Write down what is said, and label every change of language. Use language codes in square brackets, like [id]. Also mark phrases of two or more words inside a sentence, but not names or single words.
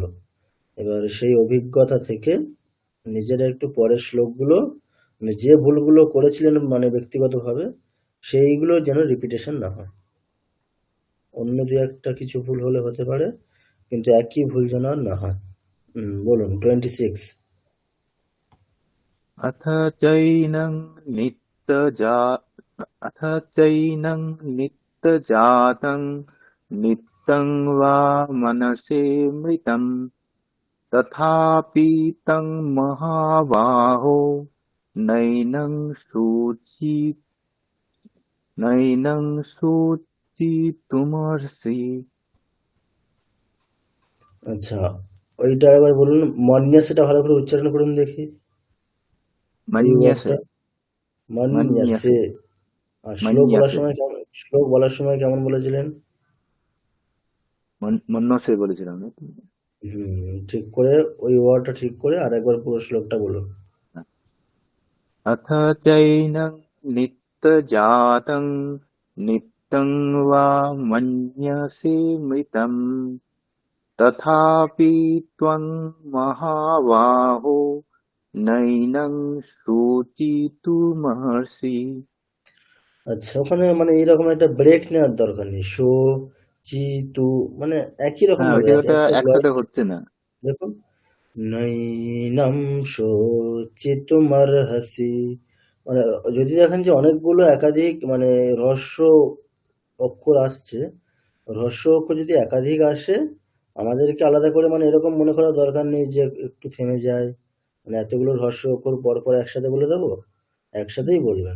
[bn] এবার সেই অভিজ্ঞতা থেকে নিজেরা একটু পরের শ্লোকগুলো, মানে যে ভুলগুলো করেছিলেন মানে ব্যক্তিগতভাবে, সেইগুলো যেন রিপিটেশন না হয়। অন্য দু একটা কিছু ভুল হলে হতে পারে, কিন্তু একই ভুল যেন আর না হয়। বলুন 26। [sa] अथ चैनं नित्यजा अथ चैनं नित्यजातं नित्यं वा मनसे मृतं तथापि तं महाबाहो नैनं सूचितुमर्हसि। [bn] আচ্ছা, ওইটা একবার বলুন, মন্যাসেটা ভালো করে উচ্চারণ করুন দেখি, ওই ওয়ার্ডটা। [sa] मन्यसे [bn] মন্যাসে। [sa] मन्यसे [bn] আর [sa] मन्यसे [bn] শ্লোক বলার সময় কেমন বলেছিলেন? মন্যসে বলেছিলাম নাকি? ঠিক করে ওই ওয়ার্ডটা ঠিক করে আর একবার পুরো শ্লোকটা বলুন। [sa] अथ चैनं नित्यजातं नित्यं वा मन्यसे मृतं तथापि त्वं महाबाहो नैनं शुचितुमर्हसि। [bn] আচ্ছা, ওখানে মানে এইরকম একটা ব্রেক নেওয়ার দরকার নেই। শো, চি, তু, মানে একই রকম হ্যাঁ, ভাবে ওটা একটা একসাথে হচ্ছে না। দেখুন, [sa] নৈনম শোচিতুমর্হসি, [bn] মানে যদি দেখেন যে অনেকগুলো একাধিক মানে হ্রস্ব অক্ষর আসছে, হ্রস্ব অক্ষর যদি একাধিক আসে, আমাদেরকে আলাদা করে মানে এরকম মনে করার দরকার নেই যে একটু থেমে যায়, মানে এতগুলো হ্রস্ব অক্ষর পর পর একসাথে বলে দেবো, একসাথেই বলবেন।